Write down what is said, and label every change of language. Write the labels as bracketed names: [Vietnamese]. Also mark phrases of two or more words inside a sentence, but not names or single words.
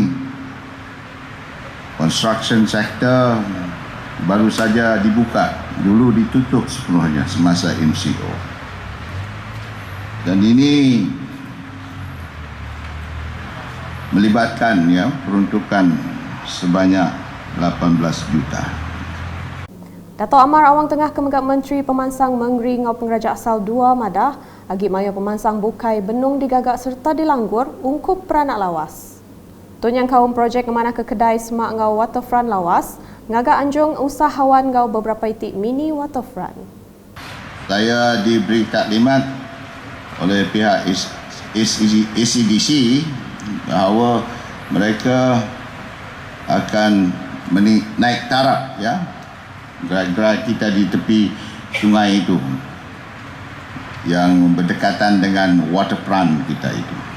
[English] Construction sector [Malay] baru saja dibuka, dulu ditutup sepenuhnya semasa MCO. Dan ini melibatkan peruntukan sebanyak 18 juta. [Iban] Dato' Amar Awang Tengah Kemegak Menteri Pemansang Mengri ngau pengraja asal 2 Madah agi maya pemansang bukai benung digagak serta dilanggur ungkup peranak lawas. Tunyang kaum projek kemana ke kedai semak ngau waterfront lawas, ngagak anjung usahawan ngau beberapa itik mini waterfront. [Malay] Saya diberi taklimat oleh pihak ACDC bahawa mereka akan naik taraf gerai-gerai kita di tepi sungai itu yang berdekatan dengan waterfront kita itu.